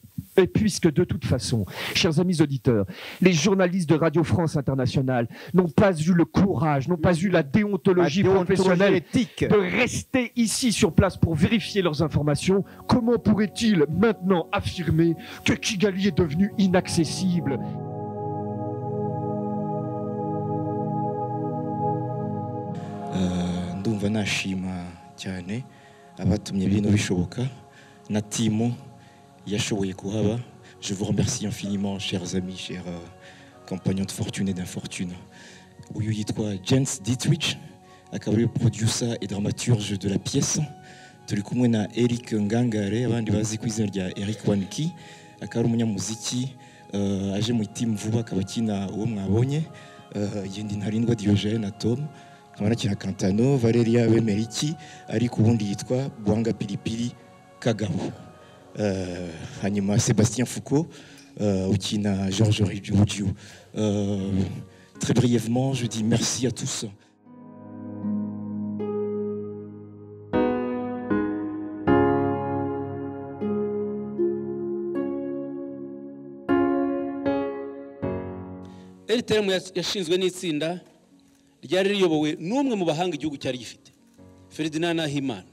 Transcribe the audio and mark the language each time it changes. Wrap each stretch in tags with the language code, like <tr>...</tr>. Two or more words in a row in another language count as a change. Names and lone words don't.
<fr>Et puisque de toute façon, chers amis auditeurs, les journalistes de Radio France Internationale n'ont pas eu le courage, n'ont pas eu la déontologie professionnelle éthique de rester ici sur place pour vérifier leurs informations, comment pourraient-ils maintenant affirmer que Kigali est devenu inaccessible ?</fr> <rw>Ndumva nashima cyane abatumye bino bishoboka na timu yashoboye kuhaba.</rw> <fr>Je vous remercie infiniment, chers amis, chers compagnons de fortune et d'infortune.</fr> <rw>Uyu yitwa Jens Dietrich, akaba ari producer</rw> <fr>et dramaturge de la pièce.</fr> <rw>Turi kumwe na Eric Ngangare, abandi bazi ku izina rya Eric Waniki, akaba ari umunyamuziki aje mu team vuba, akaba akina uwo mwabonye Yendi Ntarindwa Diogène na Tom, akaba akina Kantano, Valeria Bemeriki, ariko ubundi yitwa Bwanga Pilipili Kagabo. Hanyuma Sébastien Foucault, ukina Georges Rudjou.</rw> <fr>Très brièvement, je dis merci à tous.</fr> <rw>RTM yashinzwe n'itsinda ryari riyobowe n'umwe mu bahanga igihugu cyari gifite, Ferdinand Nahimana.</rw>